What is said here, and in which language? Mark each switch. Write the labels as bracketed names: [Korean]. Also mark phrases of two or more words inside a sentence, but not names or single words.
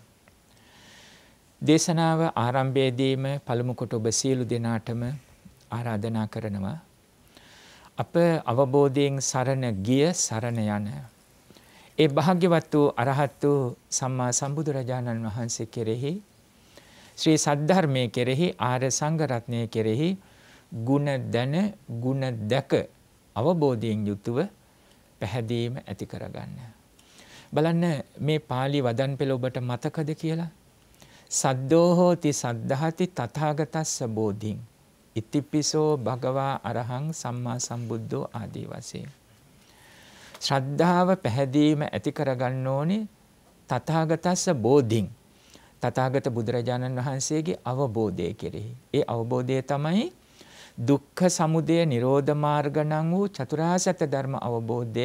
[Sinhala] දේශනාව ආරම්භයේදීම පළමු කොට ඔබ සියලු දෙනාටම ආරාධනා කරනවා අප අවබෝධයෙන් සරණ ගිය සරණ යන ඒ භාග්‍යවත් වූ අරහත් වූ සම්මා සම්බුදුරජාණන් වහන්සේ කෙරෙහි ශ්‍රී සද්ධර්මයේ කෙරෙහි ආර්ය සංඝ රත්නයේ කෙරෙහි ගුණ දැන ගුණ දැක අවබෝධයෙන් යුතුව පැහැදීම ඇති කරගන්න. බලන්න මේ පාළි වදන් පෙළ ඔබට මතකද කියලා? [Pali] සද්දෝ හෝති සද්ධාති තථාගතස්ස බෝධින් ඉතිපිසෝ භගවා අරහං සම්මා සම්බුද්ධෝ [Sinhala] ආදී වශයෙන්. ශ්‍රද්ධාව පැහැදීම ඇති කරගන්න ඕනේ [Pali] තථාගතස්ස බෝධින්. [Sinhala] තථාගත බුදුරජාණන් වහන්සේගේ අවබෝධය කෙරෙහි. ඒ අවබෝධය තමයි දුක්ඛ සමුදය නිරෝධ මාර්ග නම් වූ චතුරාර්ය සත්‍ය ධර්ම අවබෝධය.